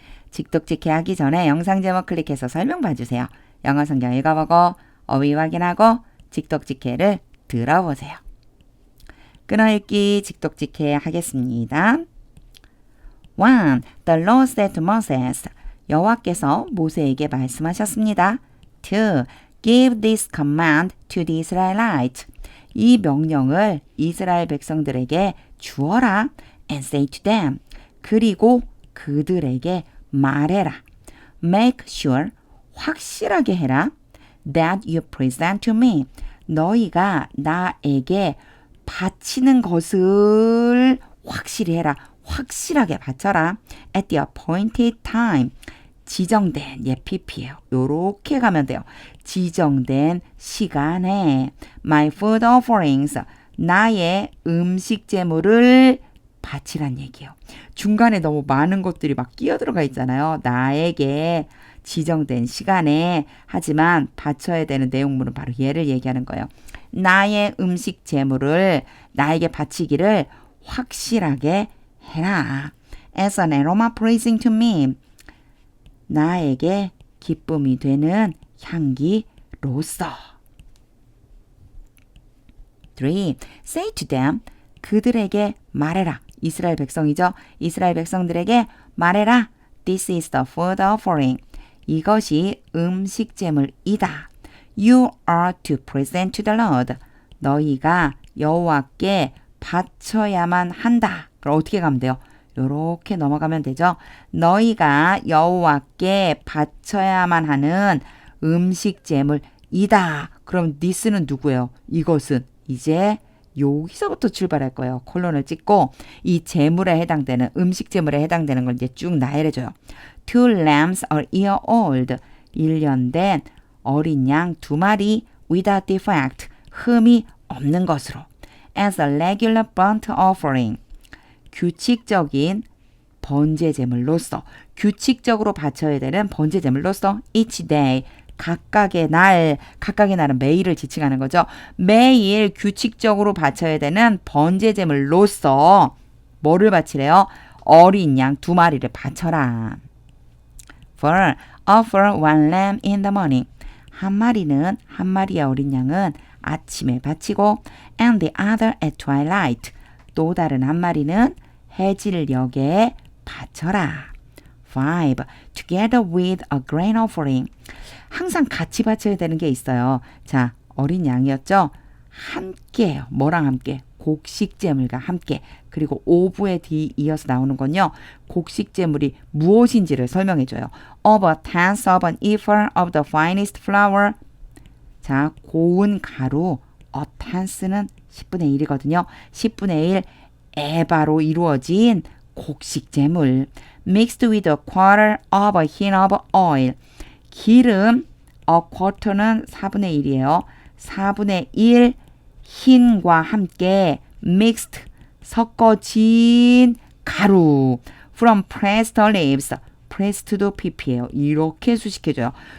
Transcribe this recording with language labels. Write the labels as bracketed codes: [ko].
[ko] 직독직해 하기 전에 영상 제목 클릭해서 설명 봐주세요. 영어 성경 읽어보고 어휘 확인하고 직독직해를 들어보세요. 끊어읽기 직독직해 하겠습니다. [en] 1. The Lord said to Moses. [ko] 여호와께서 모세에게 말씀하셨습니다. 2. [en] Give this command to the Israelites. [ko] 이 명령을 이스라엘 백성들에게 주어라. [en] And say to them. [ko] 그리고 그들에게 말해라. [en] Make sure. [ko] 확실하게 해라. [en] That you present to me. [ko] 너희가 나에게 바치는 것을 확실히 해라. 확실하게 바쳐라. [en] At the appointed time. [ko] 지정된 PP예요. 요렇게 가면 돼요. 지정된 시간에 [en] my food offerings. [ko] 나의 음식 제물을 바치란 얘기예요. 중간에 너무 많은 것들이 막 끼어들어가 있잖아요. 나에게 지정된 시간에 하지만 바쳐야 되는 내용물은 바로 얘를 얘기하는 거예요. 나의 음식 제물을 나에게 바치기를 확실하게 해라. As an aroma pleasing to me. 나에게 기쁨이 되는 향기로서. 3. [en] Say to them. [ko] 그들에게 말해라. 이스라엘 백성이죠. 이스라엘 백성들에게 말해라. [en] This is the food offering. [ko] 이것이 음식 제물이다. [en] You are to present to the Lord. [ko] 너희가 여호와께 바쳐야만 한다. 그럼 어떻게 가면 돼요? 요렇게 넘어가면 되죠. 너희가 여호와께 바쳐야만 하는 음식 제물이다. 그럼 this는 누구예요? 이것은 이제 여기서부터 출발할 거예요. 콜론을 찍고 이 제물에 해당되는 음식 제물에 해당되는 걸 이제 쭉 나열해줘요. [en] 2 lambs a year old. [ko] 1년 된 어린 양 2마리 [en] without defect. [ko] 흠이 없는 것으로. [en] As a regular burnt offering. [ko] 규칙적인 번제 제물로서. 규칙적으로 바쳐야 되는 번제 제물로서 [en] each day. [ko] 각각의 날은 매일을 지칭하는 거죠. 매일 규칙적으로 바쳐야 되는 번제 제물로서 뭐를 바치래요? 어린 양 2마리를 바쳐라. [en] For offer one lamb in the morning. [ko] 한 마리의 어린 양은 아침에 바치고 [en] and the other at twilight. [ko] 또 다른 한 마리는 해질녘에 바쳐라. 5. [en] Together with a grain offering. [ko] 항상 같이 바쳐야 되는 게 있어요. 자, 어린 양이었죠? 함께예요. 뭐랑 함께? 곡식제물과 함께. 그리고 오브에 뒤 이어서 나오는 건요. 곡식제물이 무엇인지를 설명해줘요. [en] Of a tenth of an ephah of the finest flour. [ko] 자, 고운 가루. A tenth는 10분의 1이거든요. 10분의 1 에바로 이루어진 곡식제물. [en] Mixed with a quarter of a hin of oil. [ko] 기름, a quarter는 4분의 1이에요. 4분의 1 흰과 함께 mixed, 섞어진 가루. [en] From pressed olives. [ko] pressed도 pp예요. 이렇게 수식해줘요.